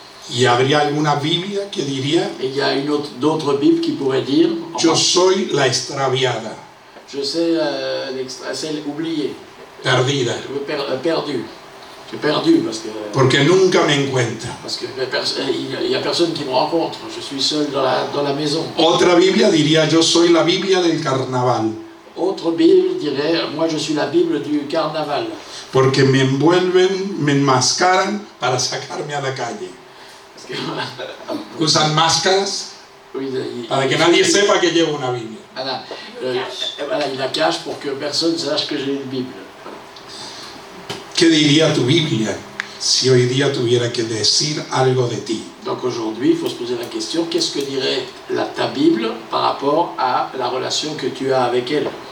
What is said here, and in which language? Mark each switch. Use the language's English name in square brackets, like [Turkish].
[Spanish] Y habría alguna Biblia que diría, [French] Et il y a d'autres Bibles qui pourraient dire, [Spanish] yo soy la extraviada, [French] je sais, celle oubliée, [Spanish] perdida, [French] perdue. Je suis perdu [Spanish] porque nunca me encuentra. [French] parce que il y a personne qui me rencontre. Je suis seul dans la maison. [Spanish] Otra Biblia diría, yo soy la Biblia del carnaval, [French] Autre Bible dirait, moi je suis la Bible du carnaval. [Spanish] porque me envuelven, me enmascaran para sacarme a la calle. [French] Parce que, [Spanish] Usan máscaras [French] oui, [Spanish] para que nadie sepa que llevo una Biblia. [French] voilà, voilà, il la cache pour que personne sache que j'ai une Bible. [Spanish] ¿Qué diría tu Biblia si hoy día tuviera que decir algo de ti? [French] Donc aujourd'hui, il faut se poser la question, qu'est-ce que dirait ta Bible par rapport à la relation que tu as avec elle?